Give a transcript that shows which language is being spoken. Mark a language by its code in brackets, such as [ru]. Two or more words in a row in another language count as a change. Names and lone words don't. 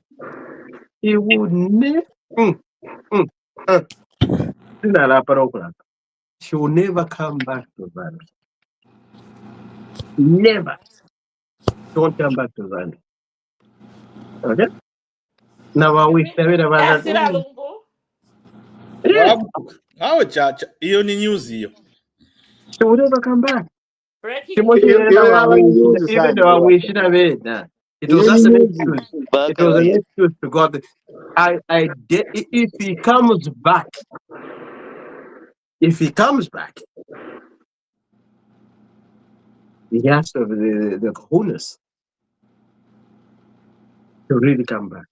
[en] He would never she will never come back to Ghana. Never. Don't come back to Zambia. Okay? Now I wish they would have That's it, understood. Alungu. Yeah, [sw] Awe chacha hiyo ni news hiyo. [en] she would never come back. Breaking Timothy, news. even though I wish it it was just an excuse. It was an excuse to God. If he comes back, he has to have the coolness to really come back.